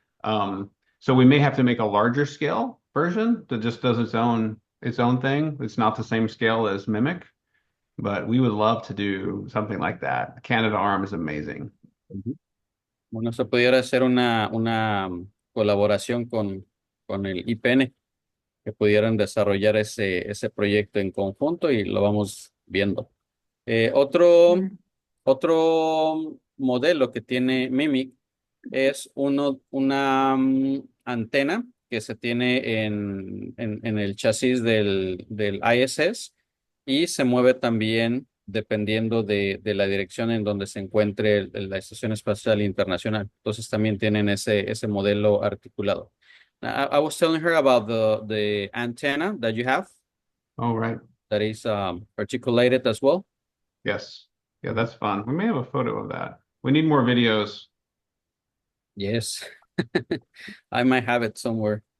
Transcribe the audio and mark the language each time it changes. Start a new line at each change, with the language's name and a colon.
English: So we may have to make a larger scale version that just does its own thing. It's not the same scale as Mimic, but we would love to do something like that. Canada Arm is amazing. Ujú.
Spanish: Bueno, se pudiera hacer una colaboración con el IPN, que pudieran desarrollar ese proyecto en conjunto, y lo vamos viendo. Eh, otro, Mm. otro modelo que tiene Mimic es una antena que se tiene en el chasis del ISS, y se mueve también dependiendo de la dirección en donde se encuentre la Estación Espacial Internacional. Entonces también tienen ese modelo articulado.
English: I was telling her about the antenna that you have Oh, right. that is articulated as well. Yes. Yeah, that's fun. We may have a photo of that. We need more videos. Yes. I might have it somewhere.